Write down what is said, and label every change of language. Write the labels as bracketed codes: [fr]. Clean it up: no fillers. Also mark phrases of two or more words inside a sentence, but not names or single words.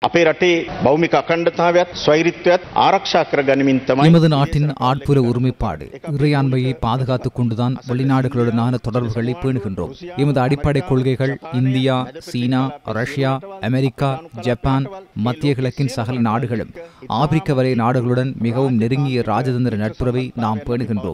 [si] අපේ රටේ භෞමික අඛණ්ඩතාවයත් ස්වෛරීත්වයත් ආරක්ෂා කර ගනිමින් තමයි [ta] நமது நாட்டின் ஆட்புற ஒருமைப்பாடு இறையாண்மையை பாதுகாத்துக் கொண்டுதான் வெளிநாடுகளுடனான தொடர்புகளை பேணுகின்றோம். எமது அடிப்படை கொள்கைகள் இந்தியா, சீனா, ரஷ்யா, அமெரிக்கா, ஜப்பான், மத்திய கிழக்கின் சகல நாடுகளும் ஆப்பிரிக்க வரை நாடுகளுடன் மிகவும் நெருங்கிய ராஜதந்திர நட்புறவை நாம் பேணுகின்றோம்.